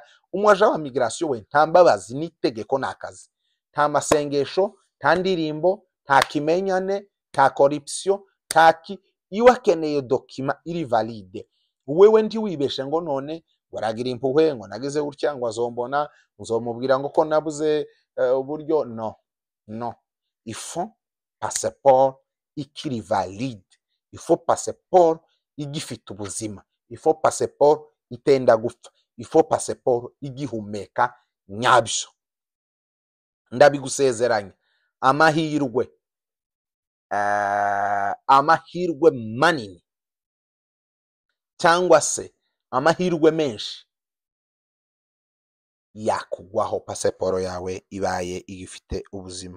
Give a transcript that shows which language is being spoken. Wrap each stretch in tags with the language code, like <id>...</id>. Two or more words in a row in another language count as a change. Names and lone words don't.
<rn>Umwaje wa migration we nta mbabazi, n'itegeko n'akazi, nta masengesho, nta ndirimbo, nta kimenyane, nta corruption, taki. Iyo akeneye document iri valide, wewe ndi wibeshe ngo none waragira impuhwe ngo nagize gutya ngo azombona, nzomubwira ngo ko nabuze uburyo. No,</rn> <fr>il faut passeport</fr> <rn>ikiri valide,</rn> <fr>il faut passeport</fr> <rn>igifite ubuzima,</rn> <fr>il faut passeport</fr> <rn>itenda gupfa,</rn> <fr>il faut passeport</fr> <rn>igihumeka nyabyo. Ndabigusezeranya, amahirwe manini, cyangwa se amahirwe menshi yakugwaho pasiporo yawe ibaye igifite ubuzima.</rn>